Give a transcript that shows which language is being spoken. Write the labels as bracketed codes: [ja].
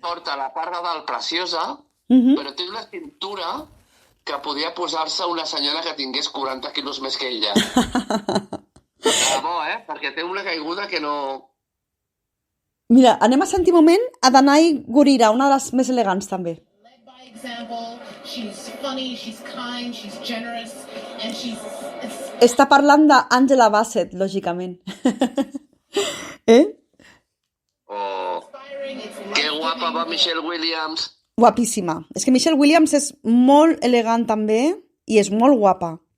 [ca] porta la part de dalt preciosa, però té una cintura que podria posar-se una senyora que tingués 40 quilos més que ella. De bo, Perquè té una caiguda que no... Mira, anem a sentir un moment a Danai Gurira, una de les més elegants també. [en] Led by example, she's funny, she's kind, she's generous, and she's... [ca] Està parlant d'Angela Bassett, lògicament. Oh, que guapa va Michelle Williams. Guapíssima. És que Michelle Williams és molt elegant també i és molt guapa.